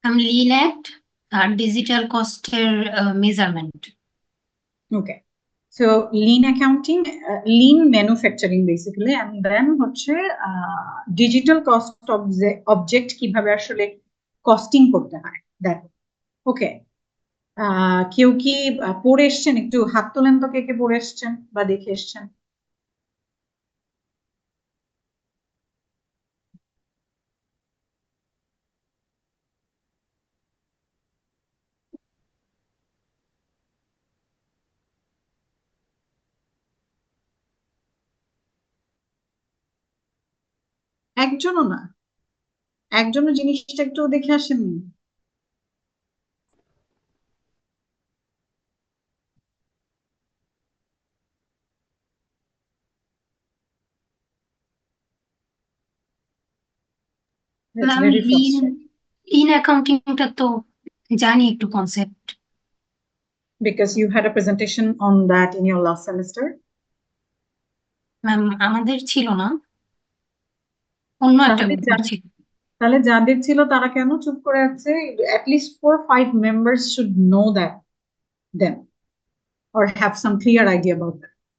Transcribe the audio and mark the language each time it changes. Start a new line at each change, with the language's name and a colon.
Bangla: lean act আর digital কস্টের measurement.
English: Okay, so lean accounting, lean manufacturing basically, and then হচ্ছে digital cost object
Bangla: কিভাবে আসলে costing করতে হয়,
English: that.
Bangla: Okay, কেউ কি পড়ে এসছেন? একটু হাত তোলেন তো, কে কে পড়ে এসছেন বা দেখে এসছেন? একজনও না? একজনও জিনিসটা একটু দেখে আসেননি?
English: That's
Bangla: আমি
English: very frustrating.
Bangla: লিন অ্যাকাউন্টিংটা তো জানি একটু concept.
English: Because you had a presentation on that in your last semester?
Bangla: Ma'am আমাদের ছিল না, অন্য একটা তাহলে গ্রুপ ছিল। তাহলে যাদের ছিল তারা কেন চুপ করে আছে?
English: At least 4-5 members should know that then, or have some clear idea about that.